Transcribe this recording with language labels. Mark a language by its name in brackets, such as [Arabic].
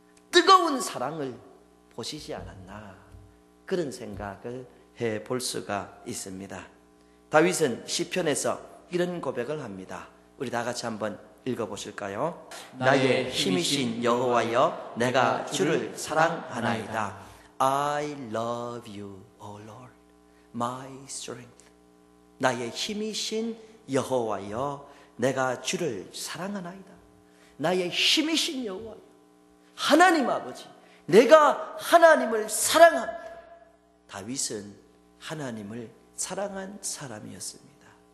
[Korean] 뜨거운 사랑을 보시지 않았나? 그런 생각을 해볼 수가 있습니다. 다윗은 시편에서 이런 고백을 합니다. 우리 다 같이 한번 읽어보실까요? 나의 힘이신 여호와여, 내가 주를 사랑하나이다. [English] I love you, O Lord, my strength. [Korean] 나의 힘이신 여호와여, 내가 주를 사랑하나이다. 나의 힘이신 여호와여, 하나님 아버지, 내가 하나님을 사랑합니다. 다윗은 하나님을 사랑한 사람이었습니다.